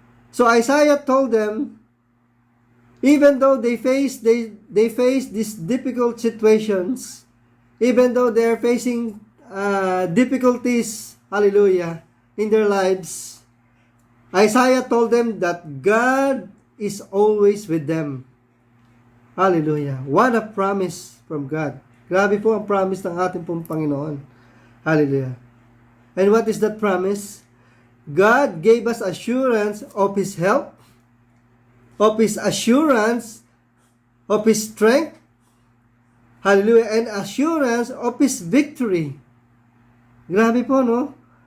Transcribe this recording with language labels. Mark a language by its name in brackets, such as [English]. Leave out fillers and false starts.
[English] So Isaiah told them, even though they face these difficult situations, even though they are facing difficulties, hallelujah, in their lives, Isaiah told them that God is always with them. Hallelujah. What a promise from God. [Filipino] Grabe po ang promise ng ating pong Panginoon. [English] Hallelujah. And what is that promise? God gave us assurance of His help, of His assurance, of His strength, hallelujah, and assurance of His victory. [Filipino] Grabe po, no?